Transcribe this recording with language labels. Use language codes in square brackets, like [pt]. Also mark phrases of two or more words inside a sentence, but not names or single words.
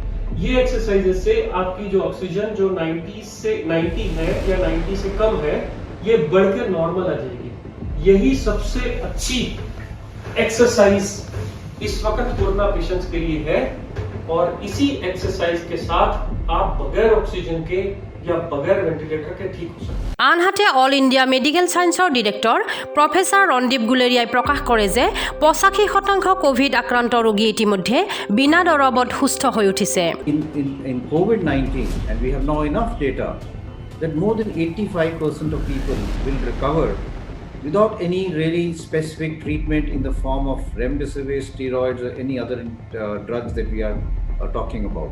[hi] ये एक्सरसाइज से आपकी जो ऑक्सीजन जो 90 है या 90 से कम है ये बढ़कर नॉर्मल आ जाएगी। यही सबसे अच्छी एक्सरसाइज इस वक्त [en] corona patients [hi] के लिए है और इसी एक्सरसाइज के साथ आप बगैर ऑक्सीजन के या बगैर वेंटिलेटर के ठीक हो सकते हैं। [as] আনহাতে অল ইণ্ডিয়া মেডিকেল ছায়েন্সৰ ডিৰেক্টৰ প্ৰফেচাৰ ৰণদীপ গুলেৰিয়াই প্ৰকাশ কৰে যে 85% কোভিড আক্ৰান্ত ৰোগী ইতিমধ্যে বিনা দৰৱত সুস্থ হৈ উঠিছে। [en] In COVID-19, and we have now enough data that more than 85% of people will recover without any really specific treatment in the form of remdesivir, steroids, or any other drugs that we are talking about.